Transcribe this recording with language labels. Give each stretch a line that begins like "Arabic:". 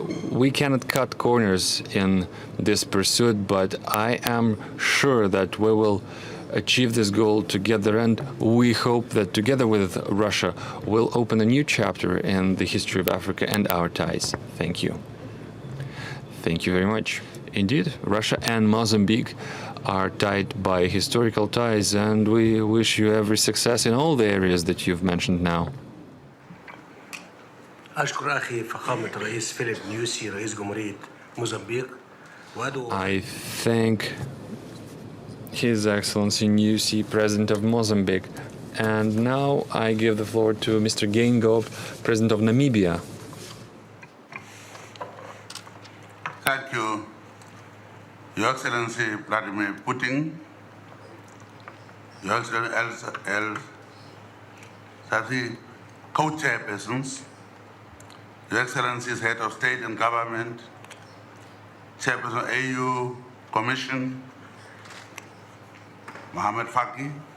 English: We cannot cut corners in this pursuit, but I am sure that we will achieve this goal together, and we hope that together with Russia we'll open a new chapter in the history of Africa and our ties. Thank you. Thank you very much. Indeed, Russia and Mozambique are tied by historical ties, and we wish you every success in all the areas that you've mentioned now.
Arabic: أشكر أخي فخامة الرئيس فيليب نيوسي رئيس جمهورية موزمبيق وأدعو
English: I thank His Excellency Nyusi, President of Mozambique. And now I give the floor to Mr. Geingob, President of Namibia. Thank you, Your Excellency Vladimir Putin, Your Excellency Sati co-chairpersons, Your Excellencies, Head of State and Government, Chairperson AU Commission, Mohammed Faki,